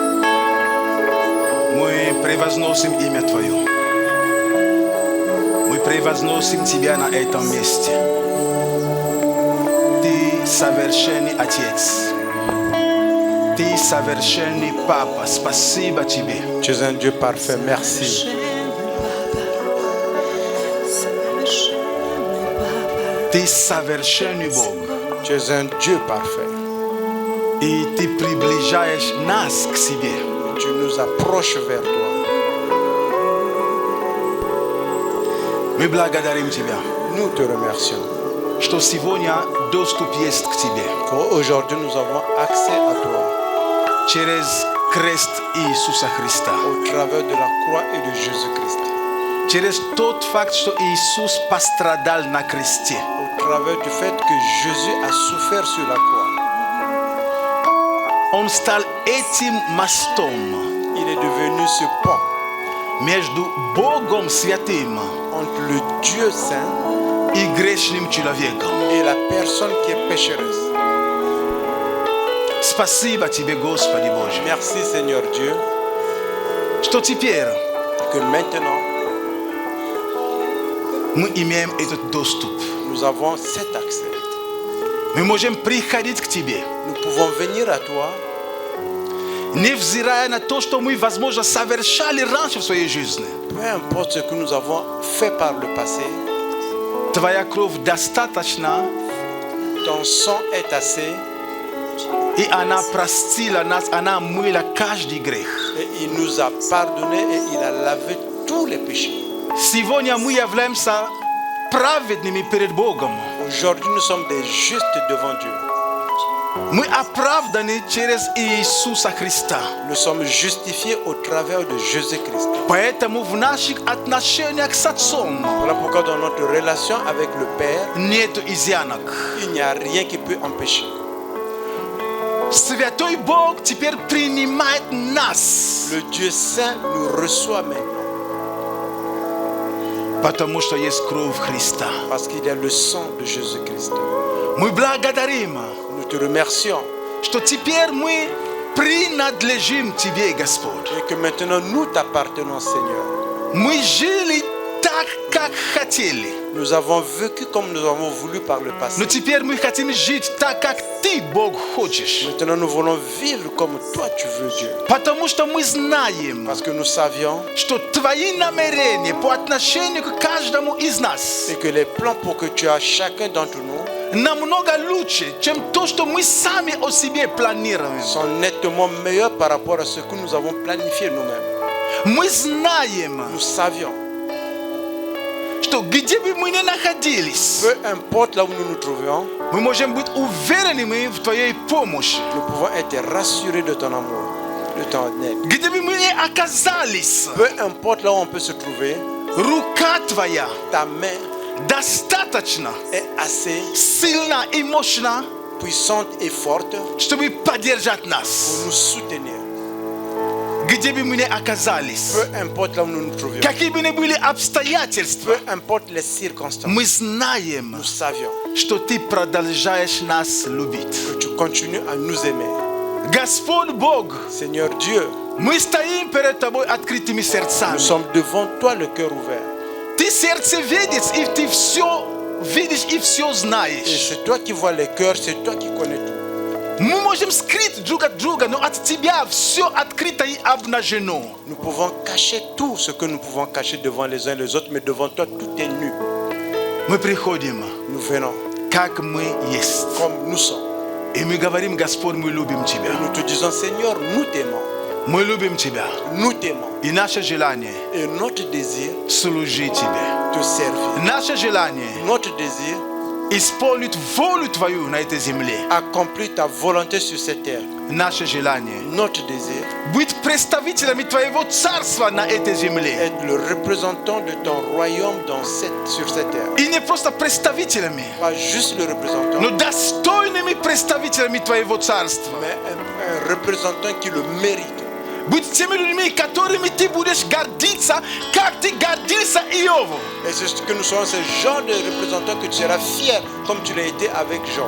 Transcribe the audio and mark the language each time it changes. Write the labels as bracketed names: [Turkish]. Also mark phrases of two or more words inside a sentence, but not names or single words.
[Russian] Мы превозносим имя Твое. Мы превозносим Тебя на этом месте. Ты совершенный Отец. Ты совершенный Папа. Спасибо Тебе. [French] Tu es un Dieu parfait, merci. [Russian] Ты совершенный Бог. [French] Tu es un Dieu parfait. [Russian] И Ты приближаешь нас к себе. [French] Tu nous approches vers toi. [Russian] Мы благодарим Тебя, [French] Nous te remercions. [Russian] что сегодня доступ есть к Тебе. [French] Aujourd'hui, nous avons accès à toi [Russian] Через крест Иисуса Христа. [French] au travers de la croix et de Jésus-Christ. [Russian] Через тот факт, что Иисус пострадал на кресте. [French] Au travers du fait que Jésus a souffert sur la croix. [Russian] Он стал этим мостом [French] Il est devenu ce pont [Russian] между Богом Святым [French] entre le Dieu saint [Russian] и грешным человеком. [French] et la personne qui est pécheresse. [Russian] Спасибо Тебе, Господи Боже, [French] Merci Seigneur Dieu [Russian] что теперь [French] que maintenant [Russian] мы имеем этот доступ. [French] nous avons cet accès. [Russian] Мы можем приходить к Тебе, [French] Nous pouvons venir à toi [Russian] невзирая на то, что мы, возможно, совершали раньше в своей жизни. [French] peu importe ce que nous avons fait par le passé. [Russian] Твоя кровь достаточна, [French] Ton sang est assez [Russian] и она простила нас, она омыла каждый грех. [French] et il nous a pardonné et il a lavé tous les péchés. [Russian] Сегодня мы являемся праведными перед Богом. [French] Aujourd'hui, nous sommes des justes devant Dieu. [Russian] Мы оправданы через Иисуса Христа. [French] Nous sommes justifiés au travers de Jésus-Christ. [Russian] Поэтому в наших отношениях с Отцом [French] Voilà pourquoi dans notre relation avec le Père, [Russian] нет изъянок. [French] il n'y a rien qui peut empêcher. [Russian] Святой Бог теперь принимает нас, [French] Le Dieu saint nous reçoit maintenant [Russian] потому что есть кровь Христа. [French] parce qu'il y a le sang de Jésus-Christ. [Russian] Мы благодарим, [French] Nous te remercions [Russian] что теперь мы принадлежим Тебе, Господь. [French] et que maintenant nous t'appartenons, Seigneur. [Russian] Мы жили так, как хотели. [French] Nous avons vécu comme nous avons voulu par le passé. [Russian] Но теперь мы хотим жить так, как Ты, Бог, хочешь. [French] Maintenant nous voulons vivre comme toi tu veux, Dieu. [Russian] Потому что мы знаем, [French] Parce que nous savions [Russian] что Твои намерения по отношению к каждому из нас [French] et que les plans pour que tu as chacun d'entre nous [Russian] намного лучше, чем то, что мы сами о себе планируем. [French] sont nettement meilleurs par rapport à ce que nous avons planifié nous-mêmes. [Russian] Мы знаем, [French] Nous savions, [Russian] что где бы мы ни находились, [French] peu importe là où nous nous trouvions, [Russian] мы можем быть уверенными в Твоей помощи. [French] nous pouvons être rassurés de ton amour, de ton aide. [Russian] Где бы мы ни оказались, [French] Peu importe là où on peut se trouver, [Russian] рука Твоя [French] ta main [Russian] достаточно [French] est assez [Russian] сильна и мощна, [French] puissante et forte [Russian] чтобы поддержать [French] pour [Russian] нас. [French] nous soutenir. [Russian] Где бы мы ни оказались, [French] Peu importe là où nous nous trouvions, [Russian] какие бы ни были обстоятельства, [French] peu importe les circonstances, [Russian] мы знаем, [French] nous savions [Russian] что Ты продолжаешь нас любить. [French] que tu continues à nous aimer. [Russian] Господь Бог, [French] Seigneur Dieu, [Russian] мы стоим перед Тобой открытыми сердцами. [French] nous sommes devant toi le cœur ouvert. [Russian] Ты сердцеведец, и Ты все видишь и все [French] Et [Russian] знаешь. [French] c'est toi qui vois les cœurs, c'est toi qui connais tout. [Russian] Мы можем скрыть друг от друга, но от Тебя все открыто и обнажено. [French] Nous pouvons cacher tout ce que nous pouvons cacher devant les uns et les autres, mais devant toi tout est nu. [Russian] Мы приходим, [French] Nous venons [Russian] как мы есть. [French] comme nous sommes. [Russian] И мы говорим: Господь, мы любим [French] Et [Russian] Тебя. [French] nous te disons, Seigneur, nous t'aimons. [Russian] Мы любим Тебя. [French] Nous t'aimons. [Russian] И наше желание [French] Et notre désir, [Russian] служить Тебе. [French] te servir. [Russian] Наше желание [French] Notre désir, [Russian] исполнить волю Твою на этой земле. [French] accomplir ta volonté sur cette terre. [Russian] Наше желание. [French] Notre désir [Russian] Быть представителями Твоего Царства на этой земле. [French] est le représentant de ton royaume sur cette terre. [Russian] И не просто представителями, [French] Pas juste le représentant, [Russian] но достойными представителями Твоего Царства. [French] mais un représentant qui le mérite. [Russian] Быть теми людьми, которыми Ты будешь гордиться, как Ты гордился Иову. [French] Et c'est ce que nous sommes, ce genre de représentant que tu seras fier comme tu l'as été avec Job.